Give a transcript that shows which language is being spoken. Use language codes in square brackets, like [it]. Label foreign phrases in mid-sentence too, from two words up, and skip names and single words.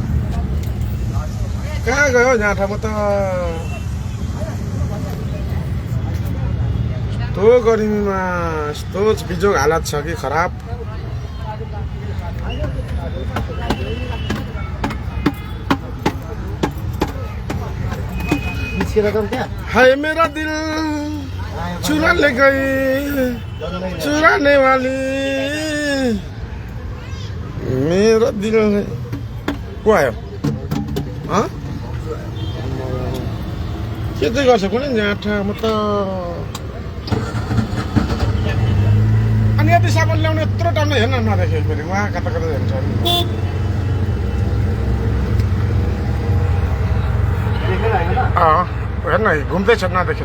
[ne] कहाँ गयो जाँठामा त यस्तो गर्मीमा यस्तो बिजोग हालत छ कि खराब। निस्केर जाउँ त्यहाँ [hi] हाय मेरा दिल चुरा ले गई चुराने वाली मेरा दिल है। [ne] को आयो के चाहिँ गर्छ कुनै जाँठा म त। अनि यति सामान ल्याउने यत्रो टाइममा हेर्न नदेखेको फेरि उहाँ कता कता जान्छ हेर्न घुम्दैछ नदेखेर।